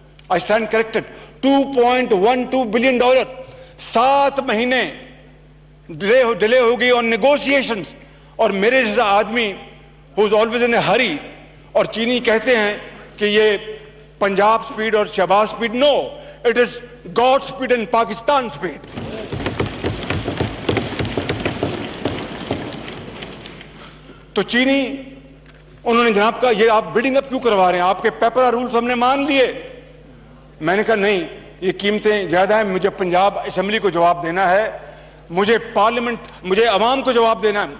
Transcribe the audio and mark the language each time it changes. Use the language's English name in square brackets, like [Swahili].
[English] I stand corrected. $2.12 billion. [Urdu] 7 مہینے delay ہو گئی [English] on negotiations, [Urdu] اور میرے جیسا آدمی [English] who is always in a hurry, [Urdu] اور چینی کہتے ہیں کہ یہ پنجاب سپیڈ اور Shahbaz speed. [English] No, it is God speed and Pakistan speed. [Urdu] تو چینی انہوں نے جناب کہا یہ آپ بلڈنگ اپ کیوں کروا رہے ہیں, آپ کے پیپر رولز ہم نے مان لیے. میں نے کہا نہیں, یہ قیمتیں زیادہ ہیں, مجھے پنجاب اسمبلی کو جواب دینا ہے, مجھے پارلیمنٹ, مجھے عوام کو جواب دینا ہے.